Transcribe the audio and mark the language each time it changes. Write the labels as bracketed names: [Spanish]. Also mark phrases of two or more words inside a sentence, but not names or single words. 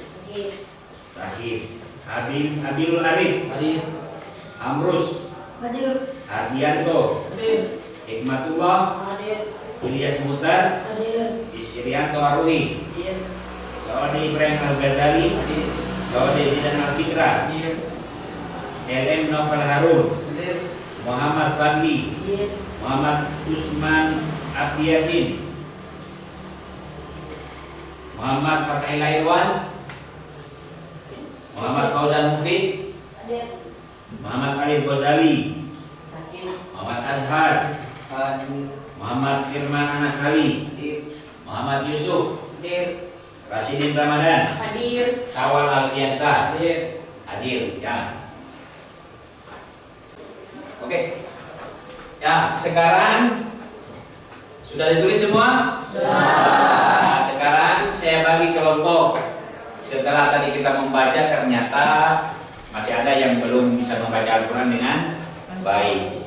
[Indonesian] Abilul Arif, Amrus, Hardianto, Hikmatullah, Ilyas Muhtar, Isrianto Arui, Lawade Ibrahim Al-Ghazali, Lawade Zidan Al-Fitra, LM Novel Harun, Muhammad Fadli, Muhammad Usman Abdi Yasin, Muhammad Fatahil Irwan, Muhammad Fauzan Mufid, Muhammad Alif Ghazali, Muhammad Azhar, Muhammad Firman Anas Ali, Muhammad Yusuf, Rasidin Ramadan, Sawal Alfiansa, hadir ya. Oke. Ya, sekarang Sudah ditulis semua? Nah, sekarang saya bagi kelompok. Setelah tadi kita membaca, ternyata masih ada yang belum bisa membaca Al-Quran dengan baik.